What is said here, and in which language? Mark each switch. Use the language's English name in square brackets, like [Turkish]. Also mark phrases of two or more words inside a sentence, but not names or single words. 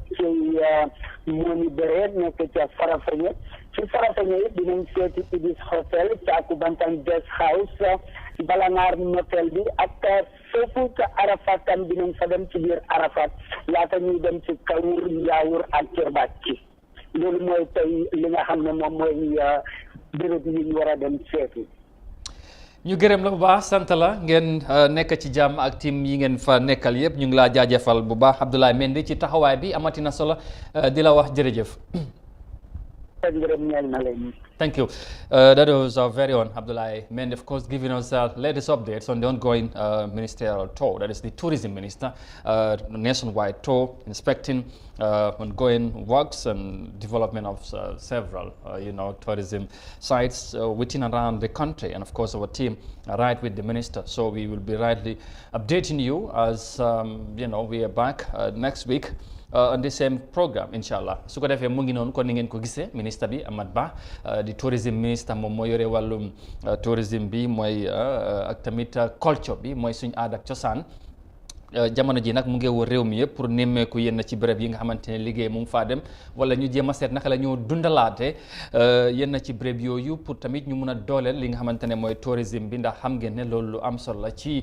[Wolof] ci Moni Beret nekk ca Farafenni ci Farafenni it dinañ seeti Ibis Hotel Caaku Bantan Guest House Balangar Motel bi ak foofu ca Arafat tam dinañ fa dem ci biir Arafat laata ñuy dem ci Kawur Njaawur ak Kirbacci loolu mooy tey li nga xam ne moom mooy béréb yi ñu war a dem seeti. ñu gërëm la bu baax sant la ngeen nekk ci jàmm ak team yi ngeen fa nekkal yëpp ñu ngi laa jaajëfal bu baax Abdoulaye Mendy ci taxawaay bi amatina solo di la wax jërëjëf. [English] Thank you. That was our very own Abdoulaye Mende, of course, giving us latest updates on the ongoing ministerial tour. That is the tourism minister, nationwide tour, inspecting ongoing works and development of several, tourism sites within and around the country. And of course, our team right with the minister. So we will be rightly updating you as, we are back next week. [Wolof] On the same program inshallah su ko defee mu ngi noonu kon ni ngeen ko gisee ministre bi Amat Bah di tourism ministre moom moo yore wàllum tourisme bi mooy ak tamit culture bi mooy suñu aada ak cosaan jamono ji nag mu ngi wër réew mi yëpp pour nemmeeku yenn ci béréb yi nga xamante ne liggéey mu ngi faa dem wala ñu jéem a seet naka la ñoo dundalaate yenn ci béréb yooyu pour tamit ñu mun a dooleel li nga xamante ne mooy tourisme bi ndax xam ngeen ne loolu lu am solo la ci